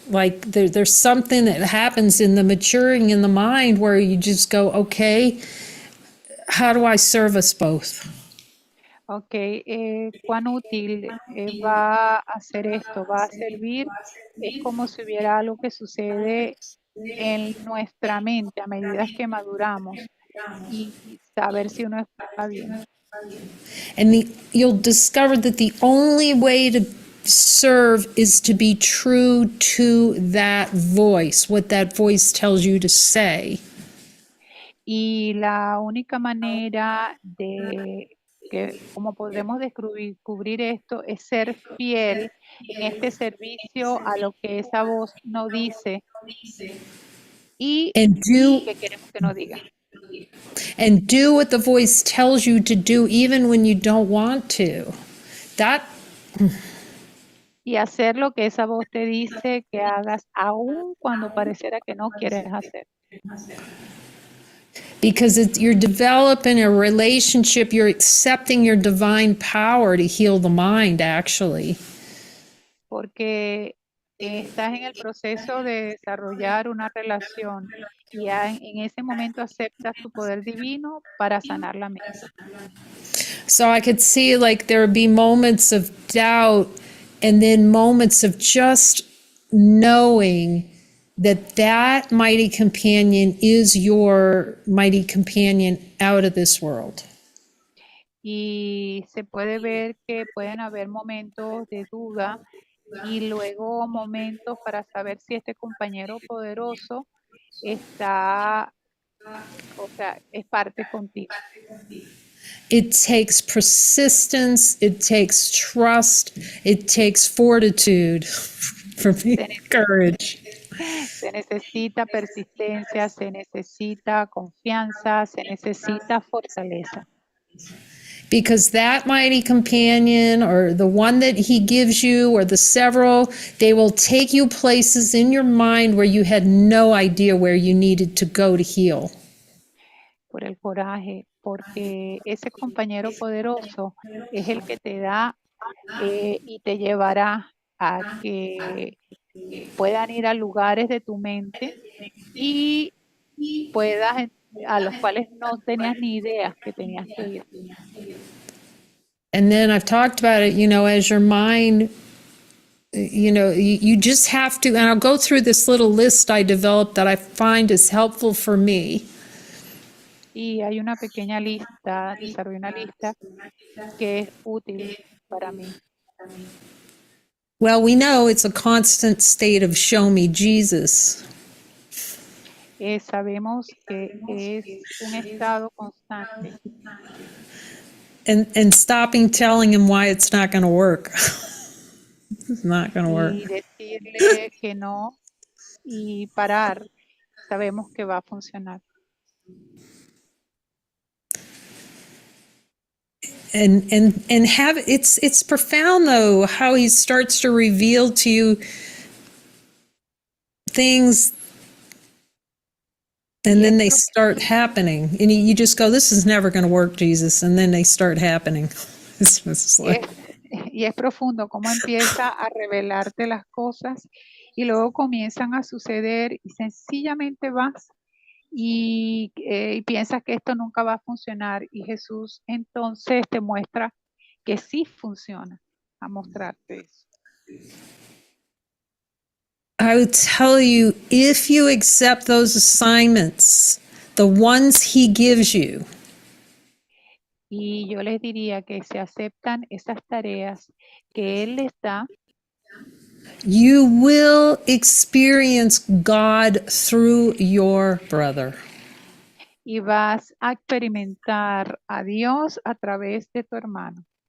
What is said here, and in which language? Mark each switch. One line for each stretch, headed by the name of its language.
English: Like there's something that happens in the maturing in the mind where you just go, okay, how do I serve us both?
Spanish: Ok, ¿cuán útil va a hacer esto? ¿Va a servir? Es como si hubiera algo que sucede en nuestra mente a medida que maduramos y saber si uno está bien.
English: And you'll discover that the only way to serve is to be true to that voice, what that voice tells you to say.
Spanish: Y la única manera de que, como podremos descubrir esto, es ser fiel en este servicio a lo que esa voz nos dice y
English: And
Spanish: que queremos que nos diga.
English: do what the voice tells you to do even when you don't want to.
Spanish: Y hacer lo que esa voz te dice que hagas, aun cuando pareciera que no quieres hacer.
English: Because you're developing a relationship, you're accepting your divine power to heal the mind, actually.
Spanish: Porque estás en el proceso de desarrollar una relación y en ese momento aceptas tu poder divino para sanar la mente.
English: So I could see like there would be moments of doubt and then moments of just knowing that mighty companion is your mighty companion out of this world.
Spanish: Y se puede ver que pueden haber momentos de duda y luego momentos para saber si este compañero poderoso está O sea, es parte contigo.
English: It takes persistence, it takes trust, it takes fortitude for me,
Spanish: Se, nece-
English: courage.
Spanish: se necesita persistencia, se necesita confianza, se necesita fortaleza.
English: Because that mighty companion or the one that he gives you or the several, they will take you places in your mind where you had no idea where you needed to go to heal.
Spanish: Por el coraje, porque ese compañero poderoso es el que te da y te llevará a que puedan ir a lugares de tu mente y puedas, a los cuales no tenías ni idea que tenías que ir.
English: And then I've talked about it, as your mind, you just have to, and I'll go through this little list I developed that I find is helpful for me.
Spanish: Y hay una pequeña lista, desarrollé una lista que es útil para mí.
English: Well, we know it's a constant state of show me Jesus.
Spanish: Sabemos que es un estado constante
English: And stopping telling him why it's not going to work. It's not going to work.
Spanish: y decirle que no y parar, sabemos que va a funcionar.
English: And have it's profound though how he starts to reveal to you things and then they start happening and you just go, this is never going to work, Jesus, and then they start happening. It's like,
Spanish: Y es profundo cómo empieza a revelarte las cosas y luego comienzan a suceder y sencillamente vas y piensas que esto nunca va a funcionar y Jesús entonces te muestra que sí funciona, a mostrarte eso.
English: I would tell you, if you accept those assignments, the ones he gives you,
Spanish: Y yo les diría que se aceptan esas tareas que Él les da,
English: you will experience God through your brother.
Spanish: y vas a experimentar a Dios a través de tu hermano.